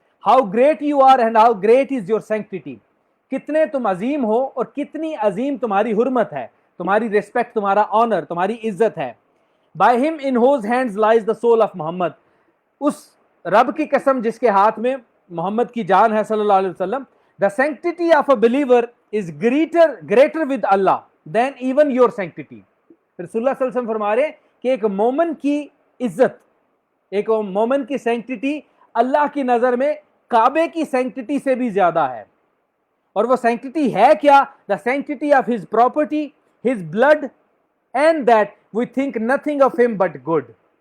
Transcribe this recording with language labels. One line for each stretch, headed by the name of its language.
English: How great you are and how great is your sanctity.
Urdu: کتنے تم عظیم ہو اور کتنی عظیم تمہاری حرمت ہے. تمہاری ریسپیکٹ, تمہارا آنر, تمہاری عزت ہے.
English: by him in whose hands lies the soul of
Urdu: محمد, اس رب کی قسم جس کے ہاتھ میں محمد کی جان ہے صلی اللہ علیہ وسلم.
English: the sanctity of a believer is greater with Allah than even your sanctity.
Urdu: رسول اللہ صلی اللہ علیہ وسلم فرما رہے ہیں کہ ایک مومن کی عزت, ایک مومن کی سینکٹیٹی اللہ کی نظر میں کعبے کی سینکٹیٹی سے بھی زیادہ ہے. اور وہ سینکٹیٹی ہے کیا؟
English: The sanctity of his property, his blood, and that we think nothing of him but good.